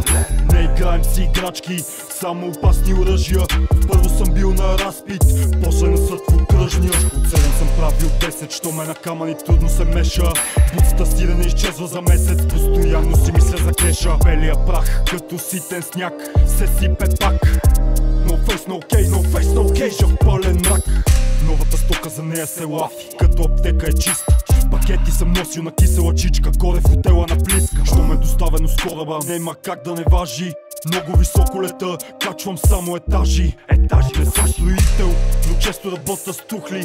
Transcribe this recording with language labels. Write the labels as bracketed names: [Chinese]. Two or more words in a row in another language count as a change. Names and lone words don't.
[Bulgarian] Не играем си играчки, само опасни оръжия. Първо съм бил на разпит, после на съд в окръжния. От 7 съм правил 10, що ме на камъни трудно се меша. Буцата сирене изчезва за месец, постоянно си мисля за кеша. Белия прах, като ситен сняг, се сипе пак. [English] No face, no case, no face, no case, [Bulgarian] жах пълен мрак. Новата стока за нея се лафи, като аптека е чиста. Пакети съм носил на кисела чичка, горе в хотела на близка. Що ме доставено с кораба, нема как да не важи. Много високо лета, качвам само етажи. Не съм строител, но често работя с тухли.